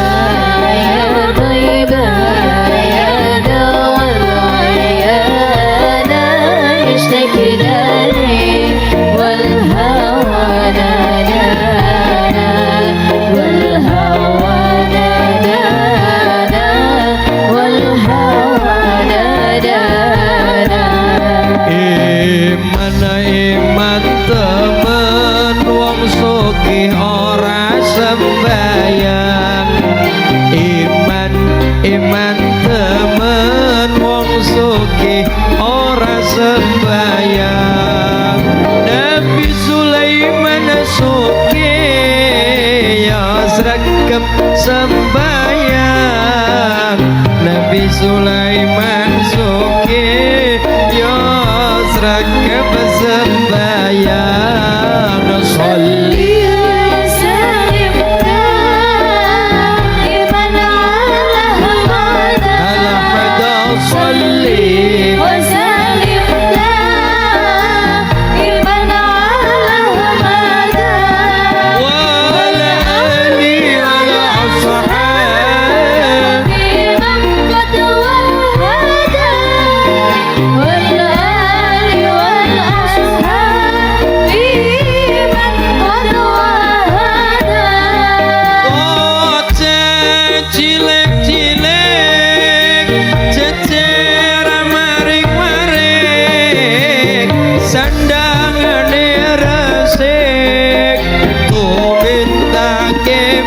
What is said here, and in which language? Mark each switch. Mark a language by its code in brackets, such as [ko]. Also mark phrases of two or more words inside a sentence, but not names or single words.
[ar] يا طيبة يا دوا العيانا اشتكنا لي والهوى نادانا والهوى نادانا والهوى نادانا [jv] Iman temen wong sugih ora sembayang Iman temen wong sugih ora sembayang Nabi Sulaiman sugih ya sregep sembayang Nabi Sulaiman sugih ya sregep sembayang Sholli [ar] وسلم دائما على Ahmad Sholli وسلم دائما على وعلى آله وعلى أصحابه من قد وهدى والآل والأصحاب من قد وهدى [jv] Bocah cilik-cilik jejer maring-maring sandangane resik tumintake